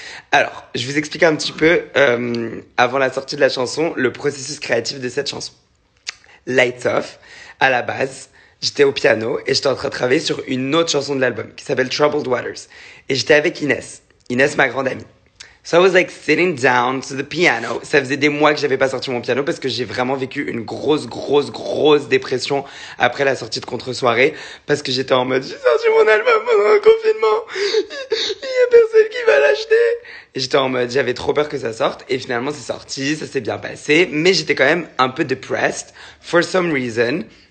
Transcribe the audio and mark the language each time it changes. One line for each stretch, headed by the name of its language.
French: Alors, je vais vous expliquer un petit peu, avant la sortie de la chanson, le processus créatif de cette chanson. Lights Off, à la base, j'étais au piano et j'étais en train de travailler sur une autre chanson de l'album qui s'appelle Troubled Waters. Et j'étais avec Inès. Inès, ma grande amie.
English: So I was like sitting down to the piano.
French: Ça faisait des mois que j'avais pas sorti mon piano parce que j'ai vraiment vécu une grosse dépression après la sortie de Contre-soirée parce que j'étais en mode j'ai sorti mon album pendant un confinement. Il y a personne qui va l'acheter. Et j'étais en mode j'avais trop peur que ça sorte et finalement c'est sorti, ça s'est bien passé, mais j'étais quand même un peu
English: depressed for some reason.